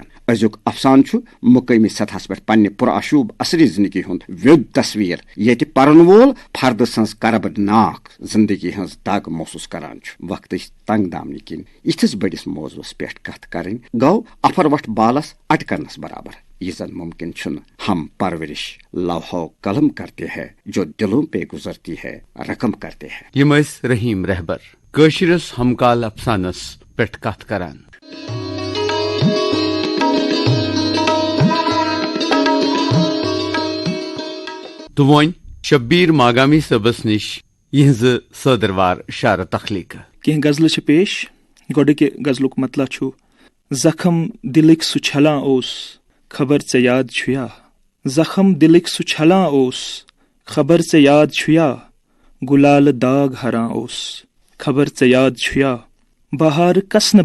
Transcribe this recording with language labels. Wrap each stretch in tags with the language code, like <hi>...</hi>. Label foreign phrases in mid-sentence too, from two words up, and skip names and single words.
<ks>ازیک افسان مقامی سطحس پہ پنہ پراشوب اثری زندگی ہند ویود تصویر یت پرن وول فرد سنز کربد ناک زندگی ہز دگ محسوس کران۔ وقت تنگ دامنہ کن یتھس بڑس موضوعس پہ کت کریں گو افر وٹ بالس اٹکنس برابر۔ یہ زن ممکن چھن</ks> <ur>ہم پرورش لوحو قلم کرتے ہیں جو دلوں پہ گزرتی ہے رقم کرتے ہیں۔</ur> <ks>یم رحیم رہبر کٲشرس ہمکال افسانس پہ کت کران۔ تو ون شبیر ماگامی صبس نش یہز صدروار شعر تخلیق کی غزل پیش۔ گوڈک غزلک مطلع زخم دلک سہ چھلان اوس خبر ژے یاد چھُیا، زخم دلک سہ چھلان اوس خبر ژے یاد چھُیا، گلال داغ ہران اوس خبر ژے یاد چھُیا، بہار کسنہ</ks>